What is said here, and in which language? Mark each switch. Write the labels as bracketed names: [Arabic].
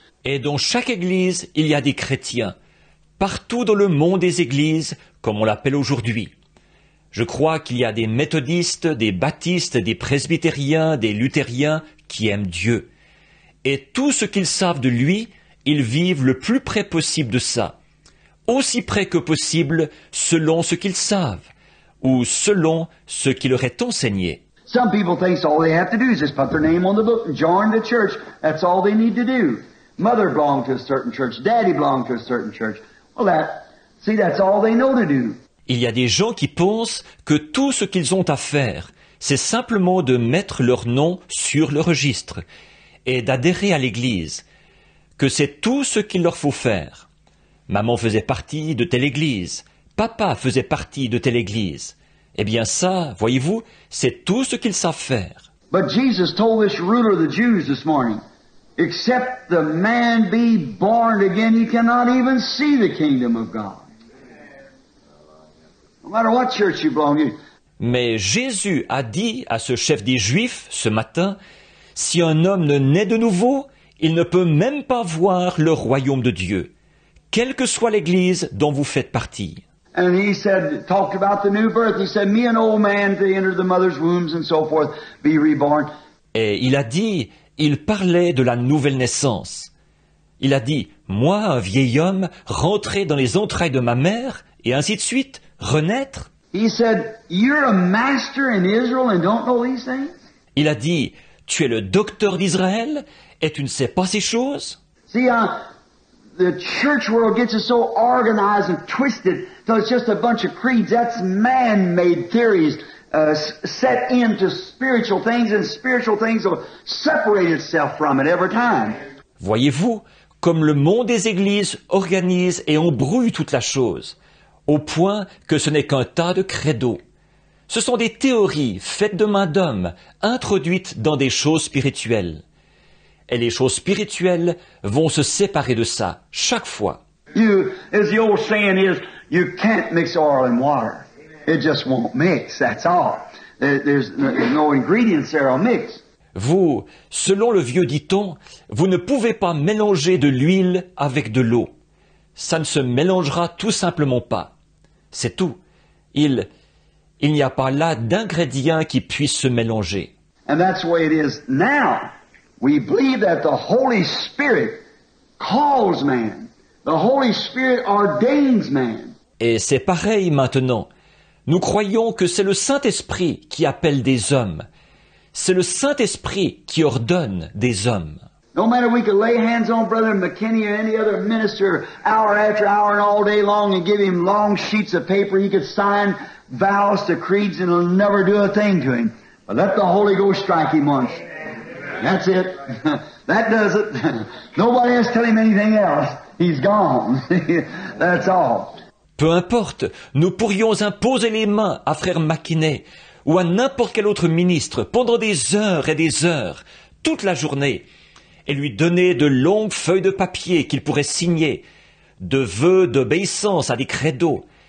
[French] Et dans chaque église, il y a des chrétiens. Partout dans le monde des églises, comme on l'appelle aujourd'hui. Je crois qu'il y a des méthodistes, des baptistes, des presbytériens, des luthériens qui aiment Dieu. Et tout ce qu'ils savent de lui, ils vivent le plus près possible de ça. Aussi près que possible selon ce qu'ils savent, ou selon ce qui leur est enseigné. [English] Some people think all they have to do is just put their name on the book and join the church. That's all they need to do. Mother belonged to a certain church. Daddy belonged to a certain church. Well, that's all they know to do. [French] Il y a des gens qui pensent que tout ce qu'ils ont à faire, c'est simplement de mettre leur nom sur le registre et d'adhérer à l'église, que c'est tout ce qu'il leur faut faire. Maman faisait partie de telle église, papa faisait partie de telle église. Eh bien ça, voyez-vous, c'est tout ce qu'ils savent faire. [English] But Jesus told this ruler of the Jews this morning, except the man be born again, he cannot even see the kingdom of God. No matter what church you belong to. [French] Mais Jésus a dit à ce chef des Juifs ce matin, si un homme ne naît de nouveau, il ne peut même pas voir le royaume de Dieu, quelle que soit l'église dont vous faites partie. [English] And he said, talked about the new birth. He said, me an old man to enter the mother's wombs and so forth, be reborn. [French] Et il a dit, il parlait de la nouvelle naissance. Il a dit, moi, un vieil homme, rentrer dans les entrailles de ma mère, et ainsi de suite, renaître. [English] He said, you're a master in Israel and don't know these things? [French] Il a dit, tu es le docteur d'Israël, et tu ne sais pas ces choses? [English] See, the church world gets us so organized and twisted till it's just a bunch of creeds. That's man-made theories set into spiritual things, and spiritual things will separate itself from it every time. [French] Voyez-vous, comme le monde des églises organise et embrouille toute la chose, au point que ce n'est qu'un tas de credos. Ce sont des théories faites de main d'homme, introduites dans des choses spirituelles. Et les choses spirituelles vont se séparer de ça, chaque fois. [English] As the old saying is, you can't mix oil and water. It just won't mix, that's all. There's no ingredients there will mix. [French] Vous, selon le vieux dicton, vous ne pouvez pas mélanger de l'huile avec de l'eau. Ça ne se mélangera tout simplement pas. C'est tout. Il n'y a pas là d'ingrédients qui puissent se mélanger. [English] And that's the way it is now. We believe that the Holy Spirit calls man. The Holy Spirit ordains man. [French] Et c'est pareil maintenant. Nous croyons que c'est le Saint-Esprit qui appelle des hommes. C'est le Saint-Esprit qui ordonne des hommes. [English] No matter we could lay hands on Brother McKinney or any other minister hour after hour and all day long and give him long sheets of paper he could sign vows to creeds and it'll never do a thing to him. But let the Holy Ghost strike him once. That's it. That does it. Nobody else tell him anything else. He's gone. That's all. [French] Peu importe, nous pourrions imposer les mains à frère McKinney ou à n'importe quel autre ministre pendant des heures et des heures, toute la journée, et lui donner de longues feuilles de papier qu'il pourrait signer, de vœux d'obéissance à des credos.